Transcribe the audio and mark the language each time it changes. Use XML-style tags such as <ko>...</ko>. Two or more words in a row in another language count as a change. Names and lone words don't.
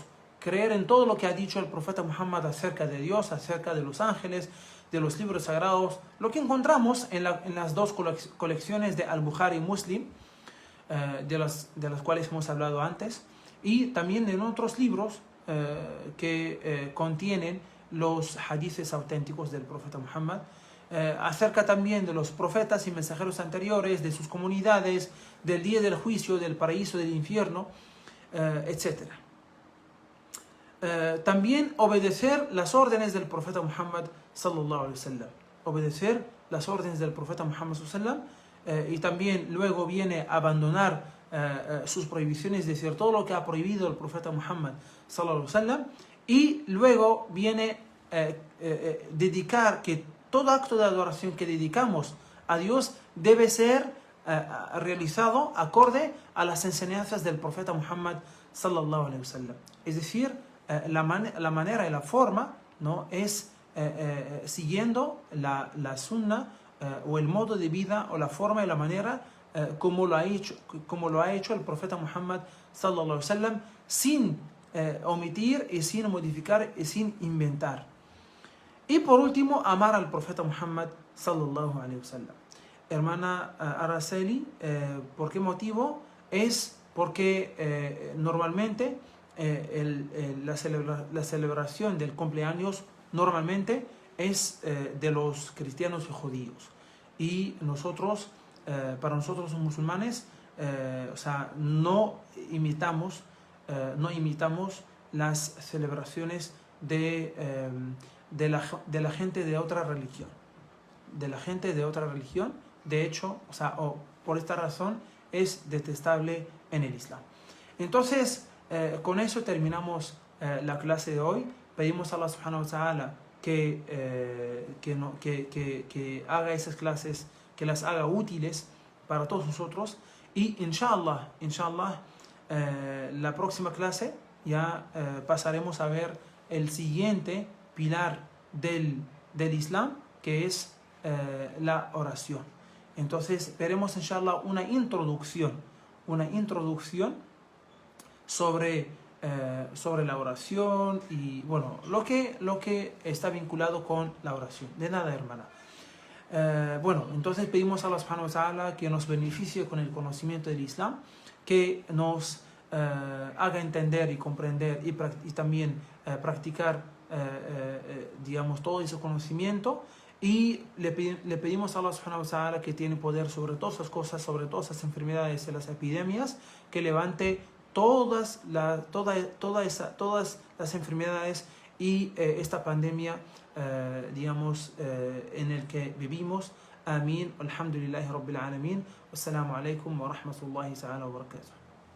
<es>Creer en todo lo que ha dicho el profeta Muhammad acerca de Dios, acerca de los ángeles, de los libros sagrados, lo que encontramos en las dos colecciones de Al-Bukhari y Muslim, de las cuales hemos hablado antes, y también en otros libros que contienen los hadices auténticos del profeta Muhammad, acerca también de los profetas y mensajeros anteriores, de sus comunidades, del día del juicio, del paraíso, del infierno, etc. También obedecer las órdenes del profeta Muhammad</es> <ar>صلى الله عليه وسلم.</ar> <es>Obedecer las órdenes del profeta Muhammad</es> <ar>صلى الله عليه وسلم,</ar> <es>y también luego viene abandonar sus prohibiciones, es decir, todo lo que ha prohibido el profeta Muhammad</es> <ar>صلى الله عليه وسلم,</ar> <es>y luego viene dedicar que todo acto de adoración que dedicamos a Dios debe ser realizado acorde a las enseñanzas del profeta Muhammad</es> <ar>صلى الله عليه وسلم.</ar> <es>Es decir, la manera y la forma, ¿no?, es siguiendo la sunna o el modo de vida o la forma y la manera como lo ha hecho el profeta Muhammad</es> <ar>صلى الله عليه وسلم,</ar> <es>sin omitir y sin modificar y sin inventar. Y por último, amar al profeta Muhammad</es> <ar>صلى الله عليه وسلم.</ar> <es>Hermana Araceli, ¿por qué motivo? Es porque normalmente la celebración del cumpleaños normalmente es de los cristianos y judíos. Y nosotros, para nosotros los musulmanes, no imitamos las celebraciones de la gente de otra religión. De hecho, por esta razón es detestable en el Islam. Entonces, con eso terminamos la clase de hoy. Pedimos a</es> <ar>الله سبحانه وتعالى</ar> <es>que haga esas clases, que las haga útiles para todos nosotros. Y inshallah, la próxima clase ya pasaremos a ver el siguiente pilar del Islam, que es la oración. Entonces veremos inshallah una introducción sobre la oración y bueno, lo que está vinculado con la oración. De nada, hermana. Bueno, entonces pedimos a</es> <ar>الله سبحانه وتعالى</ar> <es>que nos beneficie con el conocimiento del Islam, que nos haga entender y comprender y también practicar digamos todo ese conocimiento, y le pedimos a</es> <ar>الله سبحانه وتعالى,</ar> <es>que tiene poder sobre todas las cosas, sobre todas las enfermedades y las epidemias, que levante todas las enfermedades y esta pandemia digamos en el que vivimos. Amén.</es> <ar>الحمد لله رب العالمين والسلام عليكم ورحمة الله تعالى وبركاته.</ar>